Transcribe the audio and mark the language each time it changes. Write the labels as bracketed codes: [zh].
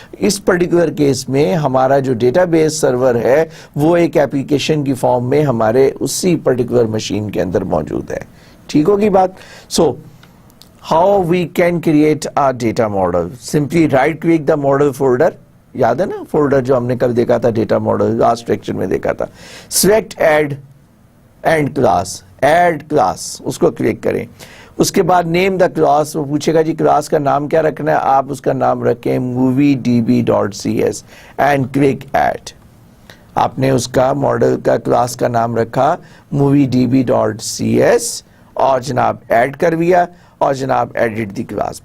[hi] इस particular case में हमारा जो डेटाबेस सर्वर है वो एक एप्लीकेशन की फॉर्म में हमारे उसी पर्टिकुलर मशीन के अंदर मौजूद है। ठीक होगी बात? [en] So how we can create a data model? Simply right click the model folder, [hi] याद है ना फोल्डर जो हमने कल देखा था, डेटा मॉडल लास्ट लेक्चर में देखा था। [en] Select add and class, add class [hi] उसको क्लिक करें। उसके बाद [en] name the class, [hi] वो पूछेगा जी क्लास का नाम क्या रखना है, आप उसका नाम रखें moviedb.cs [en] and click add। [hi] आपने उसका मॉडल का क्लास का नाम रखा moviedb.cs और जनाब ऐड कर दिया और जनाब [en] Edit the class.